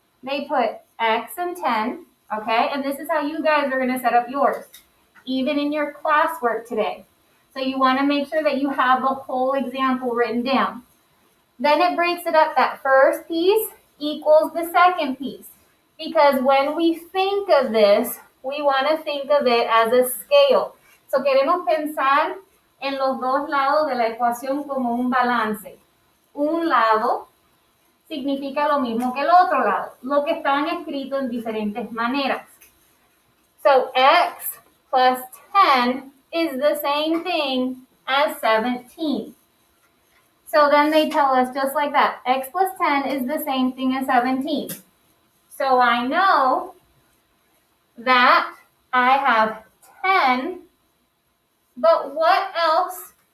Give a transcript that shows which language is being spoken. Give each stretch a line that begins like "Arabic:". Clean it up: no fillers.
English: They put x and 10, okay? And this is how you guys are going to set up yours, even in your classwork today. So you want to make sure that you have the whole example written down. Then it breaks it up. That first piece equals the second piece. Because when we think of this, we want to think of it as a scale.
Spanish: So queremos pensar en los dos lados de la ecuación como un balance. Un lado significa lo mismo que el otro lado, lo que están escritos en diferentes maneras.
English: So x plus 10 is the same thing as 17. So then they tell us just like that, x plus 10 is the same thing as 17. So I know that I have 10, but what else?